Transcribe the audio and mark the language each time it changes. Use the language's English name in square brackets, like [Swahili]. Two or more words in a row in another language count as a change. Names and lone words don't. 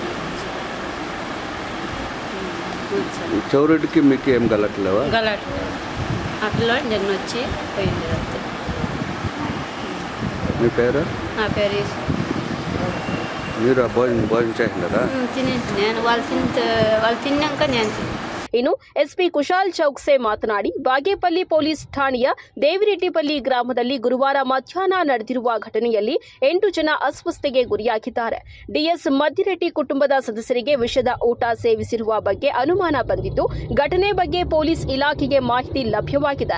[Telugu] చౌరెడ్డికి మీకు ఏం గలట్లేవా? గలాట్ అట్లా నిన్న వచ్చి పోయింది. మీ పేరు? నా పేరు మీరు భోజనం చేసినారా? తినేసి నేను వాళ్ళు తిన్నాక నేను తిన్నాను. [Kannada] ಇನ್ನು ಎಸ್ಪಿ ಕುಶಾಲ್ ಚೌಕ್ಸೆ ಮಾತನಾಡಿ ಬಾಗೇಪಲ್ಲಿ ಪೊಲೀಸ್ ಠಾಣೆಯ ದೇವಿರೆಡ್ಡಿಪಲ್ಲಿ ಗ್ರಾಮದಲ್ಲಿ ಗುರುವಾರ ಮಧ್ಯಾಹ್ನ ನಡೆದಿರುವ ಘಟನೆಯಲ್ಲಿ 8 ಜನ ಅಸ್ವಸ್ಥತೆಗೆ ಗುರಿಯಾಗಿದ್ದಾರೆ. ಡಿಎಸ್ ಮದ್ದಿರೆಡ್ಡಿ ಕುಟುಂಬದ ಸದಸ್ಯರಿಗೆ ವಿಷದ ಊಟ ಸೇವಿಸಿರುವ ಬಗ್ಗೆ ಅನುಮಾನ ಬಂದಿದ್ದು ಘಟನೆ ಬಗ್ಗೆ ಪೊಲೀಸ್ ಇಲಾಖೆಗೆ ಮಾಹಿತಿ ಲಭ್ಯವಾಗಿದೆ.